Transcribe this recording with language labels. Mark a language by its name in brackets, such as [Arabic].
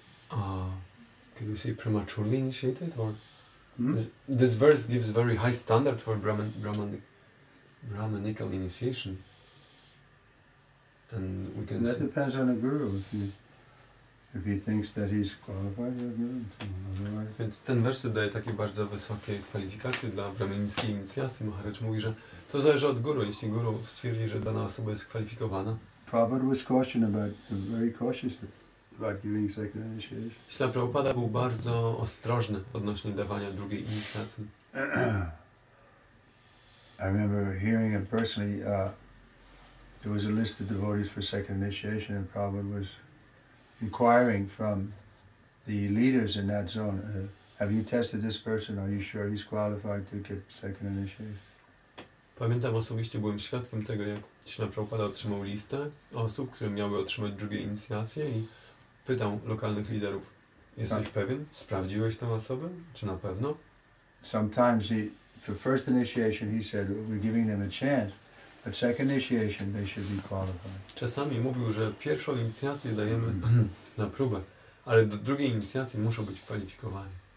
[English] Could we say prematurely initiated, or this verse gives very high standard for Brahmanical initiation, and we can that say depends on the guru. If he thinks that he's qualified, he'll give him to him. Otherwise, [Polish] Więc ten werset daje takie bardzo wysokie kwalifikacje dla brahmanickiej inicjacji. Maharaj mówi, że to zależy od guru. Jeśli guru stwierdzi, że dana osoba jest kwalifikowana. [English] Prabhupada was very cautious about giving second initiation. [Polish] Śla Prabhupada był bardzo ostrożny odnośnie dawania drugiej inicjacji. [English] I remember hearing him personally. There was a list of devotees for second initiation, and Prabhupada was inquiring from the leaders in that zone, have you tested this person? Are you sure he's qualified to get second initiation? [Polish] Pamiętam osobiście, byłem świadkiem tego, jak Śla Prabhupada otrzymał listę osób, które miały otrzymać drugie inicjacje i pytał lokalnych liderów, Jesteś pewien? Sprawdziłeś tę osobę? Czy na pewno? [English] Sometimes for first initiation he said, we're giving them a chance, but second initiation they should be qualified. [Polish] Czasami mówił, że pierwszą inicjację dajemy na próbę, ale do drugiej inicjacji muszą być kwalifikowani.